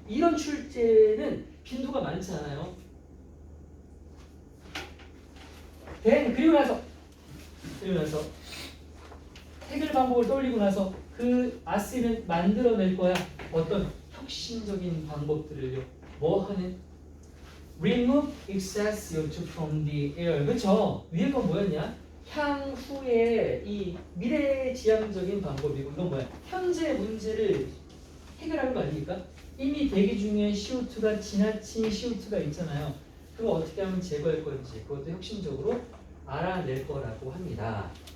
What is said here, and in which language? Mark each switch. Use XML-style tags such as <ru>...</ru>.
<ko>이런 출제는 빈도가 많지 않아요. 그리고 나서 해결 방법을 떠올리고 나서 그 아스는 만들어낼 거야. 어떤 혁신적인 방법들을요. 뭐 하는?</ko> <en>Remove excess CO2 from the air.</en> <ko>그렇죠? 위에 건 뭐였냐? 향후에 이 미래지향적인 방법이고 이건 뭐야? 현재 문제를 해결하는 거 아닙니까? 이미 대기 중에 CO2가 지나친 CO2가 있잖아요. 그거 어떻게 하면 제거할 건지 그것도 혁신적으로 알아낼 거라고 합니다.</ko>